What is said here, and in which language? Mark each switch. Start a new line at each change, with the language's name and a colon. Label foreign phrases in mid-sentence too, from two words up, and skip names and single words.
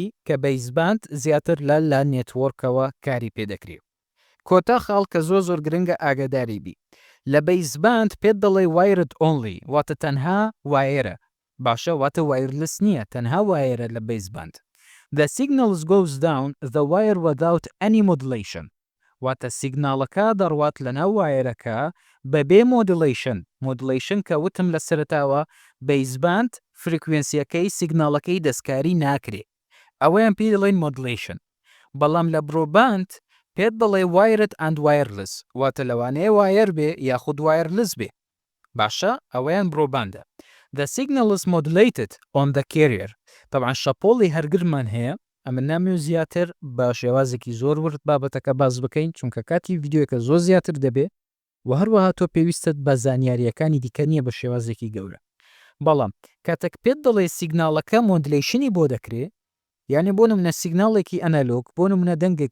Central Kurdish: کە بەیزباند زیاتر لە نێتوەرکەوە کاری پێدەکرێت کۆتا خاڵ کە زۆر گرنگە ئاگاداری بی لە بەیزباند پێت دەڵێ
English: wired only
Central Kurdish: واتە تەنها وایرە باشە واتە وایرلس نییە تەنها وایرە لە بەیزباند
English: The signals goes down the wire without any modulation
Central Kurdish: واتە سیگناڵەکە دەڕوات لەناو وایرەکە بەبێ modulation کە وتم لە سەرەتاوە بەیزباند فرکوێنسیەکەی سیگناڵەکەی دەستکاری ناکرێ ئەوەیان پێی دەڵێن modulation بەڵام لە بڕۆباند پێت دەڵێ
English: wired and wireless
Central Kurdish: واتە لەوانەیە وایر بێ یاخود wireless بێ باشە ئەوەیان بڕۆباندە
English: The signal is modulated on the carrier
Central Kurdish: طبعا شەپۆڵی هەرگرمان هەیە ئەمە نامی و زیاتر بە شێوازێکی زۆر ورد بابەتەکە باز بکەین چونکە کاتی ڤیددیۆکە زۆر زیاتر دەبێ و هەروەها تۆ پێویستت بە زانیاریەکانی دیکە نییە بە شێوازێکی گەورە بەڵام کاتێک پێت دەڵێ سیگناڵەکە مۆدلیشنی بۆ دەکرێت یعنی بۆ نمونە سیگناڵێکی ئەنەلۆگ بۆ نمونە دەنگێک